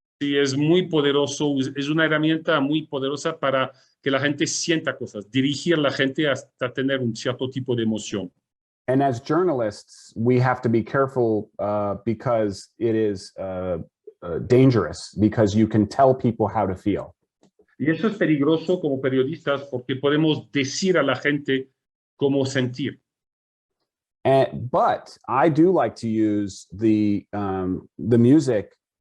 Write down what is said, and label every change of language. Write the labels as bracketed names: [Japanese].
[Spanish] Sí, es muy poderoso, es una herramienta muy poderosa para que la gente sienta cosas, dirigir a la gente hasta tener un cierto tipo de emoción. [English] And as journalists, we have to be careful because it is dangerous, because you can tell people how to feel. [Spanish] Y eso es peligroso como periodistas porque podemos decir a la gente cómo sentir. [English] But I do like to use the music.